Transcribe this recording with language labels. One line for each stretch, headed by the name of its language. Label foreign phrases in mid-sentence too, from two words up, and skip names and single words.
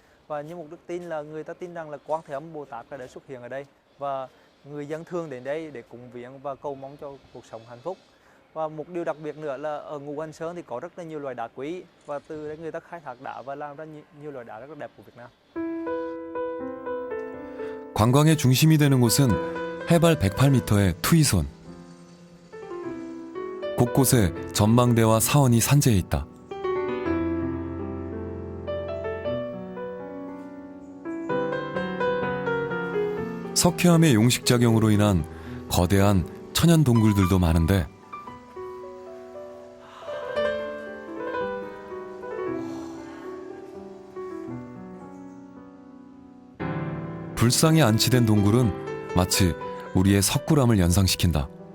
Vietnamese: Và như một đức tin là người ta tin rằng là Quan Thế Âm Bồ Tát đã xuất hiện ở đây và người dân thường đến đây để cúng viếng và cầu mong cho cuộc sống hạnh phúc. Và một điều đặc biệt nữa là ở Ngũ Hành Sơn thì có rất là nhiều loài đá quý và từ đấy người ta khai thác đá và làm ra nhiều loài đá rất là đẹp của Việt Nam.
Korean: 관광의 중심이 되는 곳은 해발 108m의 투이손. 곳곳에 전망대와 사원이 산재해 있다. 석회암의 용식작용으로 인한 거대한 천연 동굴들도 많은데 불상에 안치된 동굴은 마치 우리의 석굴암을 연상시킨다.